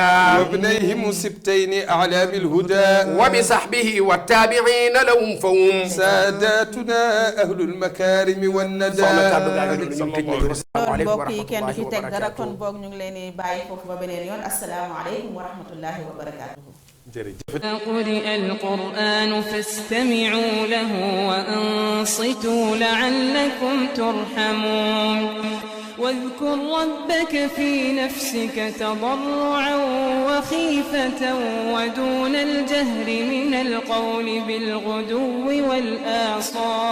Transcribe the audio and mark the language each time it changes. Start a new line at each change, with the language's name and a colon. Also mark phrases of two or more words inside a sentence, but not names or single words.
Arabic: وابنيهم سبطين أعلام الهدى وبصحبه وتابعين لهم فهم سادتنا أهل المكارم والندى.
Wolof: mbokk yi kenn du ci teg dara kon boog ñu ngi leen di bàyyi foofu ba beneen yoon
Arabic: السلام عليكم ورحمة الله وبركاته. قرئ القرآن فاستمعوا له وأنصتوا لعلكم ترحمون واذكر ربك في نفسك تضرعا وخيفة ودون الجهر من القول بالغدو والآصال